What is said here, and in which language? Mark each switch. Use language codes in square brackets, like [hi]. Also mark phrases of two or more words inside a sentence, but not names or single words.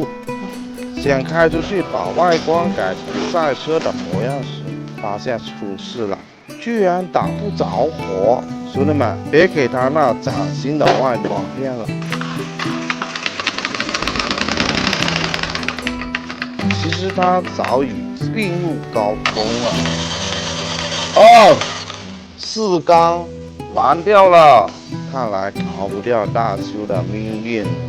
[zh] 想開出去把外觀改成賽車的模樣時，發現出事了，居然打不着火。兄弟們，別給他那嶄新的外觀騙了。其實他早已病入膏肓了。哦，四缸完掉了，看來逃不掉大修的命運了。